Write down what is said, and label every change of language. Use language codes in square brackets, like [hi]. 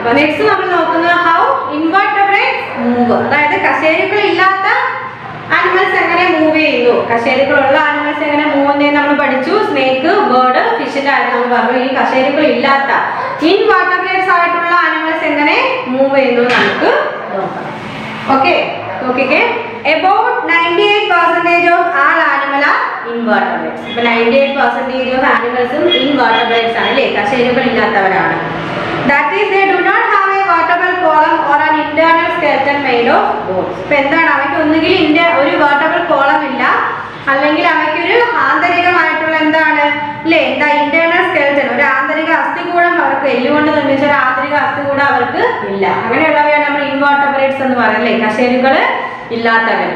[ml] അപ്പൊ നെക്സ്റ്റ് നമ്മൾ നോക്കുന്നത് [en] how invertebrate move, [ml] അതായത് കശേരികൾ ഇല്ലാത്ത ആനിമൽസ് എങ്ങനെ മൂവ് ചെയ്യുന്നു, കശേരികളുള്ള ആനിമൽസ് എങ്ങനെ മൂവ് ചെയ്യുന്നു നമ്മൾ പഠിച്ചു. സ്നേക്ക്, ബേർഡ്, ഫിഷിന്റെ കാര്യം നമ്മൾ പറഞ്ഞു. ഈ കശേരികൾ ഇല്ലാത്ത ഇൻവെർട്ടബ്രേറ്റ്സ് ആയിട്ടുള്ള ആനിമൽസ് എങ്ങനെ മൂവ് ചെയ്യുന്നു നമുക്ക് നോക്കാം. ഓക്കെ, നോക്കിക്കേ, [en] about 98% of all animal are invertebrates. [ml] ഇപ്പൊ [en] 98% of animals invertebrates [ml] ആണ് അല്ലേ, കശേരികൾ ഇല്ലാത്തവരാണ്. [en] That is, they do not have a vertebral column or an internal skeleton made of bones. [ml] ഇപ്പൊ എന്താണ്, അവയ്ക്ക് ഒന്നുകിൽ ഒരു vertebral column ഇല്ല, അല്ലെങ്കിൽ അവയ്ക്കൊരു ആന്തരികമായിട്ടുള്ള എന്താണ് അല്ലേ, എന്താ ഇന്റേണൽ സ്കെൽറ്റൻ, ഒരു ആന്തരിക അസ്ഥികൂടം അവർക്ക്, എല്ലുകൊണ്ട് നിർമ്മിച്ച ഒരു ആന്തരിക അസ്ഥികൂടം അവർക്ക് ഇല്ല. അങ്ങനെയുള്ളവയാണ് നമ്മൾ ഇൻവെർട്ടബ്രേറ്റ്സ് എന്ന് പറയുന്നത്, കശേരുകൾ ഇല്ലാത്തവർ.